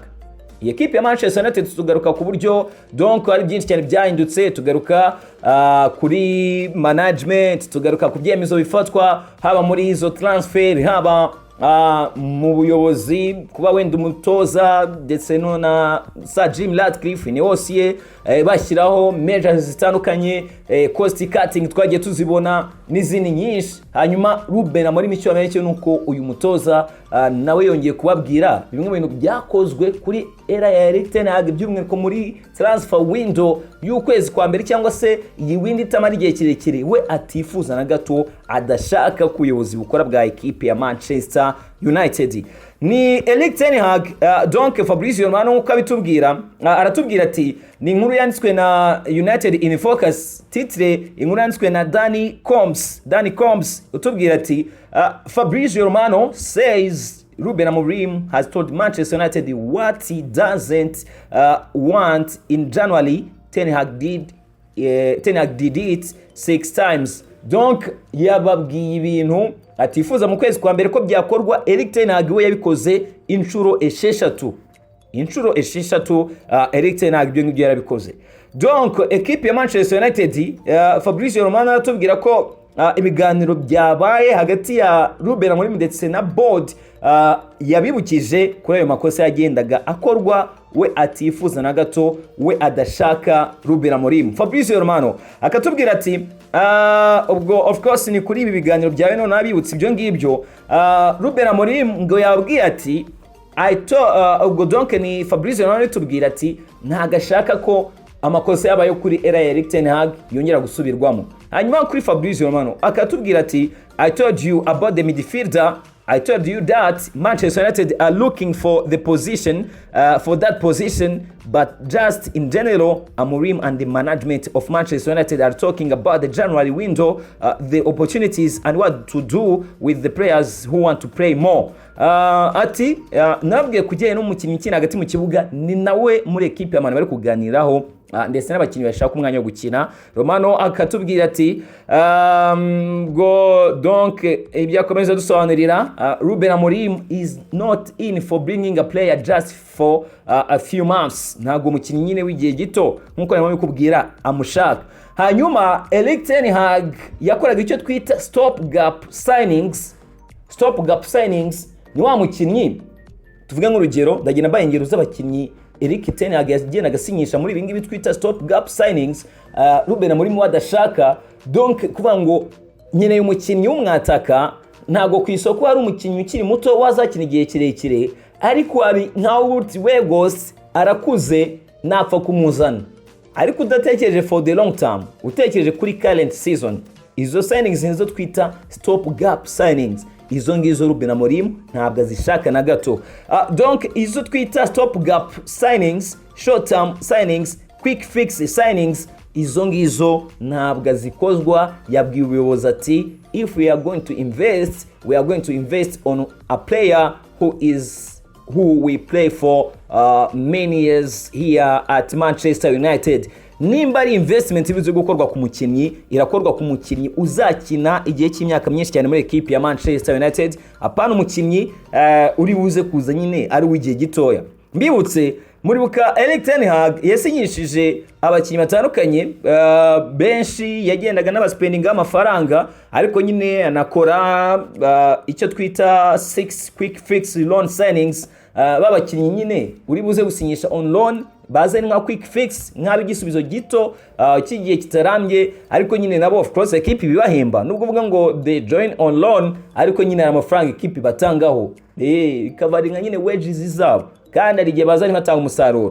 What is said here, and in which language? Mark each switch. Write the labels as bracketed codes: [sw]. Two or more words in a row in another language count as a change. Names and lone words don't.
[rw] Iyi equipe ya Manchester United tugaruka ku buryo donc hari byinshi cyane byahindutse, tugaruka kuri management, tugaruka ku byemezo bifatwa haba muri izo transfer, haba mu buyobozi, kuba wenda umutoza ndetse na Sir Jim Ratcliffe ni hose bashyiraho measures zitandukanye, [en] cost cutting [rw] twagiye tuzibona n'izindi nyinshi. Hanyuma Ruben Amorim icyo amenye nuko uyu mutoza nawe yongeye kubabwira bimwe mu bintu byakozwe kuri era ya Erik ten Hag by'umwihariko muri [en] transfer window [rw] y'ukwezi kwa mbere cyangwa se iyi window itamara igihe kirekire, we atifuza na gato, adashaka kuyobozi bukora bwa equipe ya Manchester United. Ni Erik ten Hag donc Fabrizio Romano uko abitubwira, aratubwira ati ni inkuru yanditswe na United in Focus, titre inkuru yanditswe na Danny Combs utubwira ati [en] Fabrizio Romano says Ruben Amorim has told Manchester United what he doesn't want in January. Ten Hag did it 6 times. [rw] Donc yababwiye ibintu atifuza mu kwezi kwa mbere ko byakorwa. Erik ten Hag we yabikoze inshuro esheshatu Erik ten Hag byo ngibyo yarabikoze. Donc equipe ya Manchester United Fabrizio Romano aratubwira ko ibiganiro byabaye hagati ya Ruben Amorim ndetse na board yabibukije kuri ayo makosa yagendaga akorwa, we atifuza na gato, we adashaka Ruben Amorim. Fabrizio Romano akatubwira ati ubwo [en] of course [rw] ni kuri ibi biganiro byawe none abibutse ibyo ngibyo. Ruben Amorim ngo yabwiye ati ubwo donc ni Fabrizio Romano tubwira ati ntagashaka ko amakosa yabaye kuri era ya Erik ten Hag yongera gusubirwamo. Hanyuma kuri Fabrizio Romano akatubwira ati [en] I told you about the midfielder I told you that Manchester United are looking for the position, for that position, but just in general, AMORIM and the management of Manchester United are talking about the January window, the opportunities and what to do with the players who want to play more. [rw] Ati nabwiye kujyanye n'umukinnyi ukina hagati mu kibuga ni nawe muri equipe y'abantu bari kuganiraho ndetse n'abakinnyi bashaka umwanya wo gukina. Romano akatubwira ati go donc ibyakomeza dusobanurira [en] Ruben Amorim is not in for bringing a player just for a few months. [rw] Ntago umukinnyi nyine w'igihe gito nkuko narimo bikubwira amushaka. Hanyuma Erik ten Hag yakoraga icyo twita [en] stop gap signings. Stop gap signings [rw] ni wa mukinnyi tuvuga nk'urugero ndagenda baye ingero z'abakinnyi Erik ten Hag yagenda agasinyisha muri ibingibi twita [en] stop gap signings. [rw] Ruben Amorim wadashaka, donc kuvuga ngo nyine y'umukinnyi w'umwataka ntago ku isoko ari umukinnyi ukiri muto wazakina igihe kirekire, ariko ari nka Wegos arakuze napfa kumuzana, ariko udatekereje [en] for the long term, [rw] utekereje kuri [en] current season. [rw] Izo signings nizo twita [en] stop gap signings. [rw] Izo ngizo Ruben Amorim ntabwo azishaka na gato. Donc izo twita [en] stop gap signings, short term signings, quick fix signings, [rw] izo ngizo ntabwo zikozwa. Yabwiye ubuyobozi ati [en] if we are going to invest on a player who we play for many years here at Manchester United. [rw] Nimba ari investment bizo gukorwa ku mukinnyi, irakorwa ku mukinnyi uzakina igihe cy'imyaka myinshi cyane muri equipe ya Manchester United, apana umukinnyi uri buze kuza nyine ari w'igihe gitoya. Mbibutse muri buka Erik ten Hag yasinyishije abakinnyi batandukanye benshi, yagendaga n'abaspendinga amafaranga, ariko nyine anakora icyo twita 6 [en] quick fix loan signings. [rw] Babakinnyi nyine uri buze gusinyisha [en] on loan [rw] baze nka [en] quick fix [rw] nk'abigisubizo gito kigiye kitarambye, ariko nyine nabo [en] of course [rw] equipe bibahemba nubwo uvuga ngo [en] they join on loan, [rw] ariko nyine amafaranga equipe batangaho ikabaringa nyine wages zabo, kandi ari gihe bazanye batanga umusaruro.